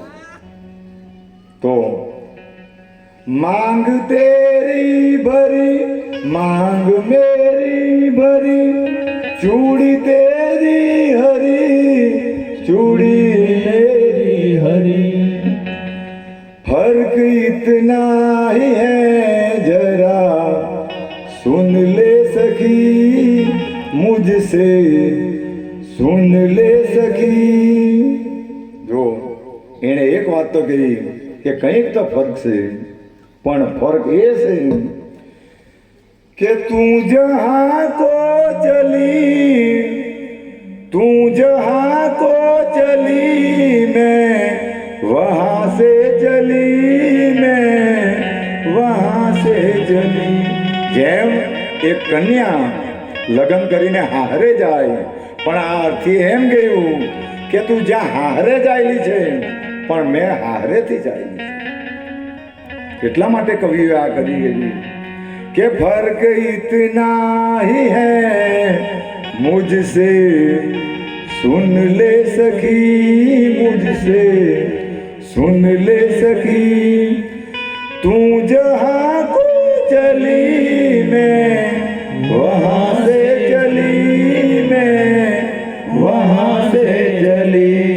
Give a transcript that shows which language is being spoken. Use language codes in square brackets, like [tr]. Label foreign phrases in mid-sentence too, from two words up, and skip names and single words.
[hi] तो मांग तेरी भरी, मांग मेरी भरी, चूड़ी तेरी हरी, चूड़ी मेरी हरी. फर्क इतना ही है जरा सुन ले सखी, मुझसे सुन ले सखी. [gu] જો એણે એક વાત તો કહી કે કંઈક તો ફર્ક છે, પણ ફર્ક એ છે કે [hi] तू जहां को चली, तू जहां को चली, मैं वहां से चली, मैं वहां से चली. [gu] જેમ એક કન્યા લગ્ન કરીને હારે જાય, પણ આ અર્થી એમ ગયું કે તું જ્યાં હારે જાયેલી છે પણ મેં હારેથી જાયેલી છે. એટલા માટે કવિએ આ કરી ગઈ કે [hi] फर्क इतना ही है मुझसे सुन ले सखी, मुझसे सुन ले सखी. तू जहां को चली, मैं वहां से चली, मैं वहां से चली.